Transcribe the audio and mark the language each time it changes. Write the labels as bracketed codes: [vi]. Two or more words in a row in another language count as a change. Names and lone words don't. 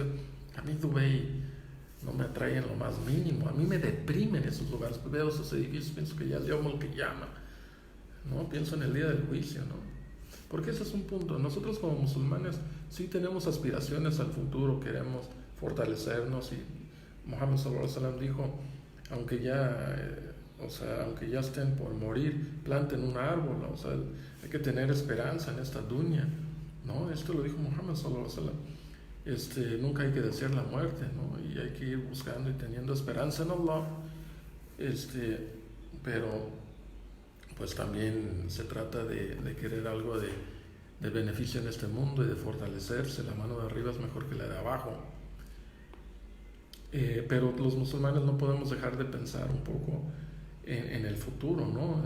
[es] A mí Dubái no me atrae en lo más mínimo, a mí me deprimen esos lugares, veo esos edificios, pienso que ya llegó el que llama, ¿no? Pienso en el día del juicio, ¿no? Porque ese es un punto. Nosotros como musulmanes sí tenemos aspiraciones al futuro, queremos fortalecernos, y Muhammad [ar] صلى الله عليه وسلم [es] dijo, aunque ya, o sea, aunque ya estén por morir, planten un árbol, o sea, hay que tener esperanza en esta dunya, ¿no? Esto lo dijo Muhammad [ar] صلى الله عليه وسلم. [es] Nunca hay que desear la muerte, ¿no? Y hay que ir buscando y teniendo esperanza en Allah. Pero pues también se trata de querer algo de beneficio en este mundo y de fortalecerse. La mano de arriba es mejor que la de abajo. Pero los musulmanes no podemos dejar de pensar un poco en el futuro, ¿no?